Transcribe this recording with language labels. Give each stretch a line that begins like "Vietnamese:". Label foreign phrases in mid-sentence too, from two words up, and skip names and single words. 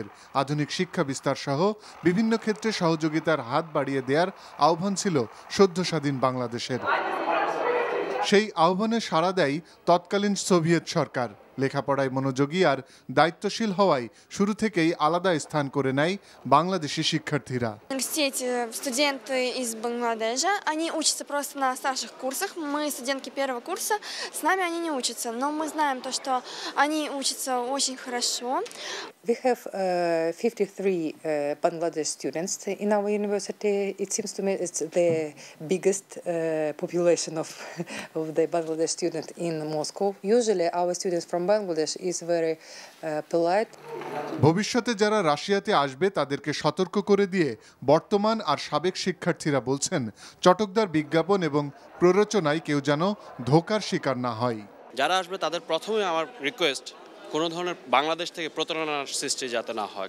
Bangla: আধুনিক শিক্ষা বিস্তার সহ বিভিন্ন ক্ষেত্রে সহযোগিতার হাত বাড়িয়ে দেওয়ার আহ্বান ছিল সদ্য স্বাধীন বাংলাদেশের। সেই আহ্বানে সাড়া দেয় তৎকালীন সোভিয়েত সরকার। লেখাপড়ায় মনোযোগী আর দায়িত্বশীল হওয়ায় শুরু থেকেই আলাদা স্থান করে নেয় বাংলাদেশি শিক্ষার্থীরা।
Russian: Студенты из Бангладеша, они учатся просто на старших курсах. Мы студентки первого курса, с нами они не учатся, но мы знаем то, что они учатся очень хорошо.
English: We have 53 Bangladesh students in our university. It seems to me it's the biggest population of the Bangladesh student in Moscow. Usually our students from Bangladesh is very polite.
Bangla: ভবিষ্যতে যারা রাশিয়াতে আসবে তাদেরকে সতর্ক করে দিয়ে বর্তমান আর সাবেক শিক্ষার্থীরা বলছেন, চটকদার বিজ্ঞাপন এবং প্ররোচনায় কেউ যেন ধোঁকার শিকার না হয়। যারা আসবে তাদের প্রথমে আমার রিকোয়েস্ট, কোনো ধরনের বাংলাদেশ থেকে প্রতারণার সৃষ্টি যাতে না হয়।